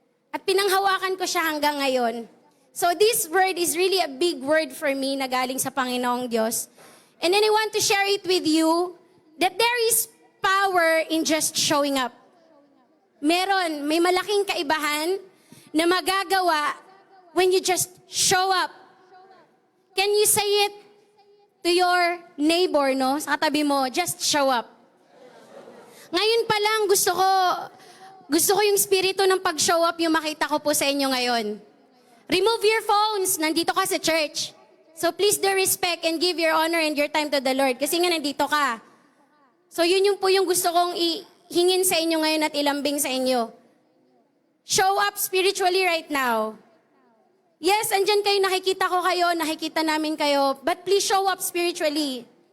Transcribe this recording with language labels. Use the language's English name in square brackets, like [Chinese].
[Filipino] At pinanghawakan ko siya hanggang ngayon. [English] So this word is really a big word for me [Filipino] na galing sa Panginoong Diyos. [English] And then I want to share it with you that there is power in just showing up. [Filipino] May malaking kaibahan na magagawa [English] when you just show up. Can you say it to your neighbor, no? [Filipino] Sa katabi mo, [English] just show up. [Filipino] Ngayon pa lang, gusto ko yung spirito ng pag-show up yung makita ko po sa inyo ngayon. [English] Remove your phones. [Filipino] Nandito ka sa church. [English] So please do respect and give your honor and your time to the Lord. [Filipino] Kasi nga nandito ka. So yun yung po yung gusto kong ihingin sa inyo ngayon at ilambing sa inyo. [English] Show up spiritually right now. [Filipino] Yes, andyan kayo, nakikita ko kayo, nakikita namin kayo. [English] But please show up spiritually.